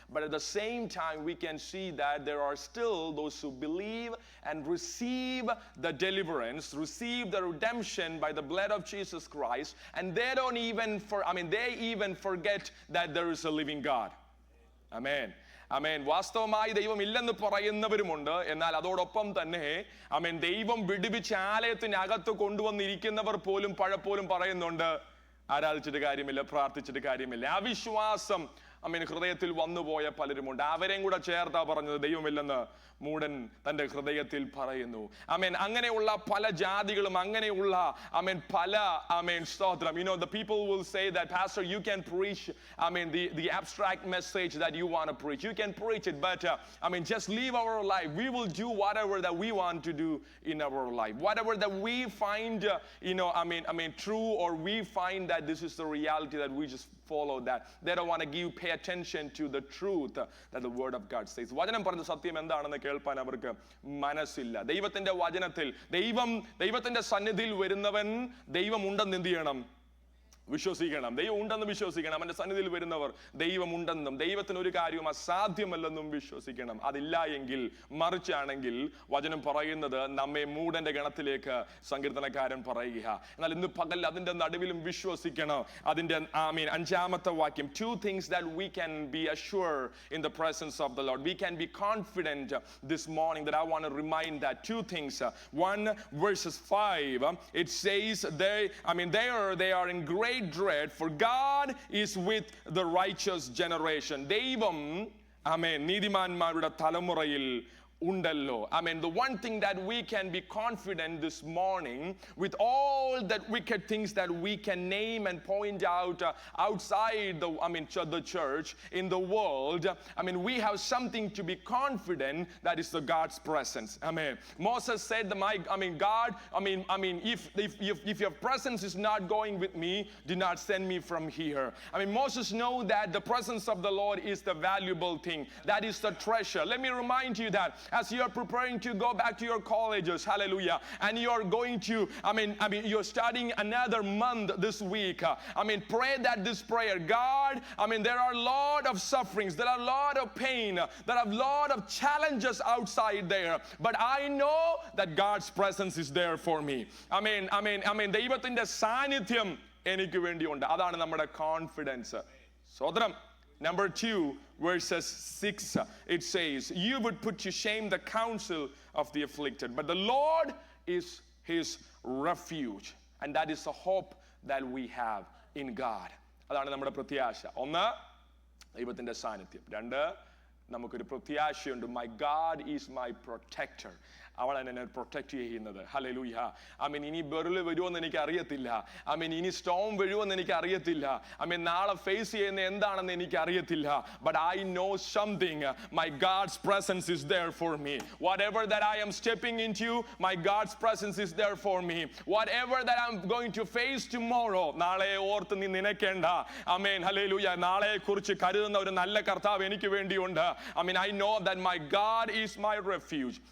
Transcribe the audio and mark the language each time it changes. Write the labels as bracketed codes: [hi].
[en] But at the same time, we can see that there are still those who believe and receive the deliverance, receive the redemption by the blood of Jesus Christ, and they don't even they even forget that there is a living God. Amen. [ml] വാസ്തവമായി ദൈവം ഇല്ലെന്ന് പറയുന്നവരുമുണ്ട്. എന്നാൽ അതോടൊപ്പം തന്നെ ദൈവം വിടുവിച്ച് ആലയത്തിനകത്ത് കൊണ്ടുവന്നിരിക്കുന്നവർ പോലും പലപ്പോഴും പറയുന്നുണ്ട്, ആരാധിച്ചിട്ട് കാര്യമില്ല, പ്രാർത്ഥിച്ചിട്ട് കാര്യമില്ല. അവിശ്വാസം ഹൃദയത്തിൽ വന്നുപോയ പലരുമുണ്ട്. അവരെയും കൂടെ ചേർത്താ പറഞ്ഞത് ദൈവമില്ലെന്ന് മൂടൻ തന്റെ ഹൃദയത്തിൽ പറയുന്നു. അങ്ങനെയുള്ള പല ജാതികളും അങ്ങനെയുള്ള പല സ്തോത്രം. [en] The people will say that, Pastor, you can preach the abstract message that you want to preach. You can preach it, but just live our life. We will do whatever that we want to do in our life. Whatever that we find true, or we find that this is the reality, that we just follow that. They don't want to pay attention to the truth that the word of God says. [ml] വചനം പറഞ്ഞ സത്യം എന്താണെന്ന് കേൾപ്പാൻ അവർക്ക് മനസ്സില്ല. ദൈവത്തിന്റെ വചനത്തിൽ ദൈവത്തിന്റെ സന്നിധിയിൽ വരുന്നവൻ ദൈവം ഉണ്ടെന്ന് എന്ത് ചെയ്യണം? വിശ്വസിക്കണം. ദൈവം ഉണ്ടെന്ന് വിശ്വസിക്കണം. അവന്റെ സന്നിധിയിൽ വരുന്നവർ ദൈവം ഉണ്ടെന്നും ദൈവത്തിന് ഒരു കാര്യവും അസാധ്യമല്ലെന്നും വിശ്വസിക്കണം. അതില്ല എങ്കിൽ, മറിച്ചാണെങ്കിൽ വചനം പറയുന്നത് നമ്മെ മൂടന്റെ ഗണത്തിലേക്ക് സങ്കീർത്തനക്കാരൻ പറയുക. എന്നാൽ ഇന്ന് പകൽ അതിന്റെ നടുവിലും വിശ്വസിക്കണം. അതിന്റെ 5ാമത്തെ വാക്യം, [en] 2 things that we can be assured in the presence of the Lord. We can be confident this morning, that I want to remind that 2 things. 1 verses 5, it says they are in great dread, for God is with the righteous generation. [ml] ദൈവം നീതിമാന്മാരുടെ തലമുറയിൽ undallo. [en] The one thing that we can be confident this morning, with all that wicked things that we can name and point out outside the church, in the world, we have something to be confident, that is the God's presence. Moses said, God, if your presence is not going with me, do not send me from here. Moses know that the presence of the Lord is the valuable thing. That is the treasure. Let me remind you that as you are preparing to go back to your colleges, hallelujah, and you are going to, you're starting another month this week. Pray that this prayer, God, there are a lot of sufferings, there are a lot of pain, there are a lot of challenges outside there, but I know that God's presence is there for me. [ml] ദൈവത്തിന്റെ സാന്നിധ്യം എനിക്ക് വേണ്ടിയുണ്ട്. അതാണ് നമ്മുടെ confidence. സ്വതന്ത്രം. [en] Number 2, verses 6, it says, you would put to shame the counsel of the afflicted, but the Lord is his refuge. And that is the hope that we have in God. [ml] അതാണ് നമ്മുടെ പ്രത്യാശ. 1, ദൈവത്തിന്റെ സാന്നിധ്യം. [en] 2, [ml] നമുക്കൊരു പ്രത്യാശയുണ്ട്. [en] My God is my protector. [ml] അവളാണ് എന്നെ protect ചെയ്യുന്നത്. Hallelujah. ഇനി ബെറിൽ വരുമോന്ന് എനിക്ക് അറിയത്തില്ല. ഇനി സ്റ്റോം വരുമോന്ന് എനിക്ക് അറിയത്തില്ല. നാളെ ഫേസ് ചെയ്യുന്ന എന്താണെന്ന് എനിക്ക് അറിയത്തില്ല. [en] But I know something. My God's presence is there for me. Whatever that I am stepping into, my God's presence is there for me. Whatever that I'm going to face tomorrow, [ml] നാളെ ഓർത്ത് നീ നിനക്കേണ്ട. Hallelujah. നാളെ കുറിച്ച് കരുതുന്ന ഒരു നല്ല കർത്താവ് എനിക്ക് വേണ്ടിയുണ്ട്. [en] I know that my God is my refuge.